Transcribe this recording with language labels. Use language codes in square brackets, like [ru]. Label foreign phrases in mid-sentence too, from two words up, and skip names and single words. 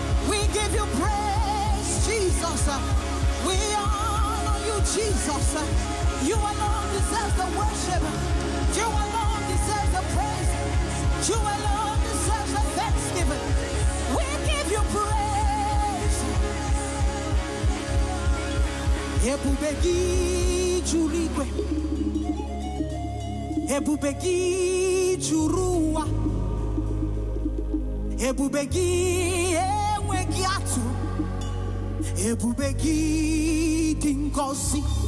[en] We give you praise, Jesus. We honor you, Jesus. You alone deserve the worship. You alone deserve the praise. You alone deserve the thanksgiving. We give you praise. [ig] Ebube gị juru igwe. Ebube gị juru ụwa. Ebube gị enweghị atụ. Ebube gị dị ngọzi.